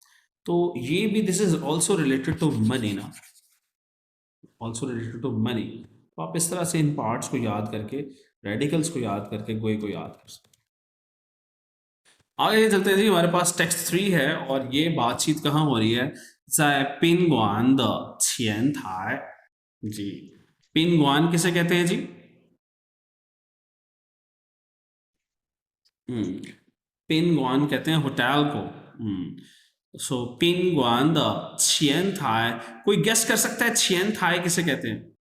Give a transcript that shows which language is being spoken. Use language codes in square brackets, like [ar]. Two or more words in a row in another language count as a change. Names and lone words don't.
[ur] تو یہ بھی [en] this is also related to money [ur] نا, [en] also related to money. [ur] تو آپ اس طرح سے ان پارٹس کو یاد کر کے، ریڈیکلز کو یاد کر کے گوئے کو یاد کر سکتے ہیں. آگے چلتے ہیں جی، ہمارے پاس ٹیکسٹ 3 ہے اور یہ بات چیت کہاں ہو رہی ہے? [zh] 在宾馆的前台 जी। [ur] پنگوان کسے کہتے ہیں جی؟ پنگوان کہتے ہیں ہوٹل کو. سو [zh] 宾馆的前台, [ur] کوئی گیس کر سکتا ہے چھیان تھائی کسے کہتے ہیں?